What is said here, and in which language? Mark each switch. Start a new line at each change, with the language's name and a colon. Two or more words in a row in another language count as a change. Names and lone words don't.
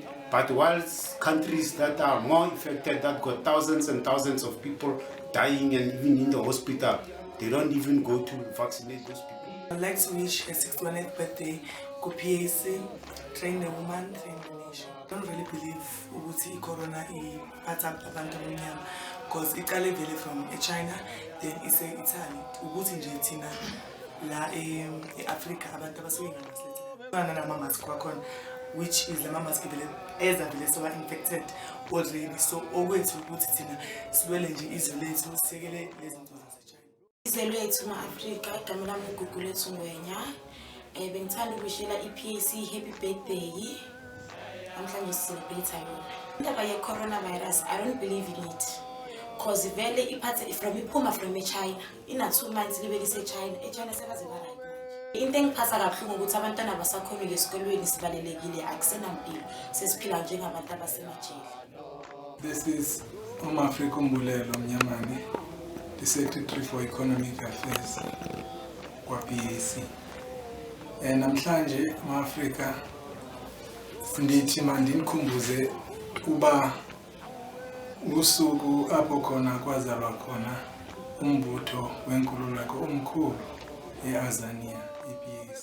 English: But whilst countries that are more affected, that got thousands and thousands of people dying and even in the hospital, they don't even go to vaccinate those people. I'd like to wish her 61st birthday to PAC, train the woman, train the nation. I don't really believe
Zulu: ukuthi corona iphatha abantu abamnyama
English: because
Zulu: iqale vele
English: from China, then it's Italy.
Zulu: Ukuthi nje thina la eAfrica abantu abasuke ngamaslete. Bana nama-mask kwakhona,
English: which is the mask vele so infected already.
Zulu: So okwethu ukuthi thina silwele nje izwe lethu sisekele lezi zinto zaseChina. Izwe lethu ma-Afrika, igama lami uGugu lethu Ngwenya. Bengithanda ukuwishela iPAC
English: happy birthday.
Zulu: Namhlanje celebrate yona. Indaba ye-coronavirus,
English: I don't believe in it.
Zulu: Because vele iphathe iphuma from eChina. Ina 2 months libe liseChina. eChina sebaze ba-right manje. Into engiphatha kabuhlungu ukuthi abantwana abasakhona esikolweni sibalelekile akusenampilo. Sesiphila njengabantu abasemajele.
English: This is Africa Umbulelo Mnyamane, the Secretary for Economic Affairs kwa-PAC.
Xhosa: Namhlanje ma-Afrika ndithi mandinikhumbuze uba usuku apho khona kwazalwa khona umbutho wenkululeko omkhulu eAzania, iPAC.